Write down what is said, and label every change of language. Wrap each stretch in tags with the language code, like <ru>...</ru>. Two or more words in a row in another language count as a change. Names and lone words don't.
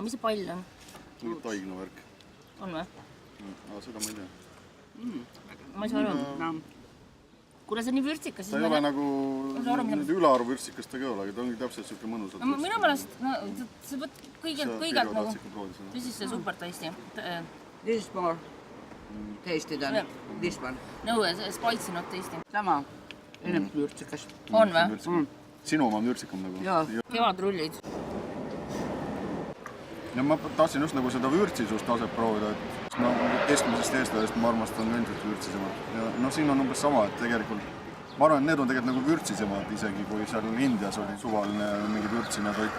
<et>Aga mis see pall on? Mingi taigna värk. On või? Aga seda ma ei tea. Ma ei saa aru. Kuna see on nii vürtsikas, ta ei ole nagu ülearu vürtsikas ta ei ole, aga ta ongi täpselt selline mõnus. Minu meelest, sa võt kõigelt nagu,</et> <en>this is super tasty. This is more tasty than this one. No, spicy not tasty.</en> <et>Sama, enam vürtsikas. On või? Sinu oma on vürtsikam nagu. Kevadrullid. Ja ma tahtsin just nagu seda vürtsisust taset proovida, et keskmisest eestlasest ma armastan üldiselt vürtsisemad. Ja siin on umbes sama, et tegelikult, ma arvan, et need on tegelikult nagu vürtsisemad isegi, kui seal Indias oli suvaline mingi vürtsine toit.</et>